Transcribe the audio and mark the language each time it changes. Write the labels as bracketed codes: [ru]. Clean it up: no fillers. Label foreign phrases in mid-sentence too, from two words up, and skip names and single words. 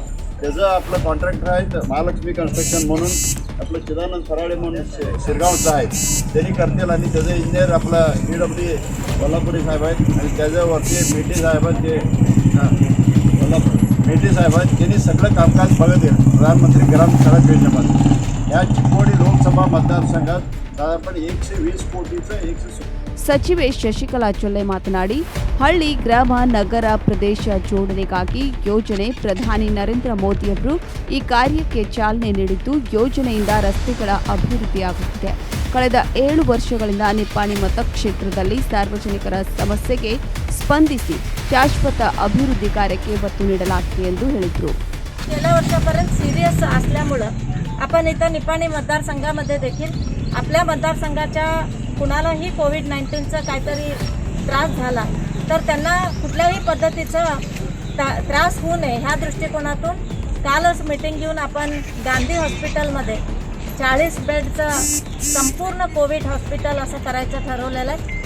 [mr] त्याचं आपलं कॉन्ट्रॅक्टर आहे महालक्ष्मी कन्स्ट्रक्शन म्हणून आपलं चिदानंद फराडे म्हणून शिरगावचं आहे, त्यांनी करतील. आणि त्याचं इंजिनियर आपला PW कोल्हापुरी साहेब आहेत आणि त्याच्यावरती मेटे साहेब आहेत, ते मेटे साहेब आहेत, त्यांनी सगळं कामकाज बघत येईल प्रधानमंत्री ग्राम सडक योजनेमध्ये. या चिकोडी लोकसभा मतदारसंघात साधारण 120 ಕೋಟಿचं 100 [kn] ಸಚಿವೆ ಶಶಿಕಲಾ ಚೊಲ್ಲೆ ಮಾತನಾಡಿ, ಹಳ್ಳಿ ಗ್ರಾಮ ನಗರ ಪ್ರದೇಶ ಜೋಡಣೆಗಾಗಿ ಯೋಜನೆ ಪ್ರಧಾನಿ ನರೇಂದ್ರ ಮೋದಿಯವರು ಈ ಕಾರ್ಯಕ್ಕೆ ಚಾಲನೆ ನೀಡಿದ್ದು, ಯೋಜನೆಯಿಂದ ರಸ್ತೆಗಳ ಅಭಿವೃದ್ಧಿಯಾಗುತ್ತಿದೆ. ಕಳೆದ 7 ವರ್ಷಗಳಿಂದ ನಿಪ್ಪಾಣಿ ಮತಕ್ಷೇತ್ರದಲ್ಲಿ ಸಾರ್ವಜನಿಕರ ಸಮಸ್ಯೆಗೆ ಸ್ಪಂದಿಸಿ ಶಾಶ್ವತ ಅಭಿವೃದ್ಧಿ ಕಾರ್ಯಕ್ಕೆ ಒತ್ತು ನೀಡಲಾಗಿದೆ ಎಂದು ಹೇಳಿದರು. [mr] गेल्या वर्षापर्यंत सिरियस असल्यामुळं आपण इथं निपाणी मतदारसंघामध्ये देखील आपल्या मतदारसंघाच्या कुणालाही कोविड-19चा काहीतरी त्रास झाला तर त्यांना कुठल्याही पद्धतीचा त्रास होऊ नये ह्या दृष्टिकोनातून कालच मीटिंग घेऊन आपण गांधी हॉस्पिटलमध्ये 40 बेडचं संपूर्ण [en] Covid hospital [mr] असं करायचं ठरवलेलं आहे.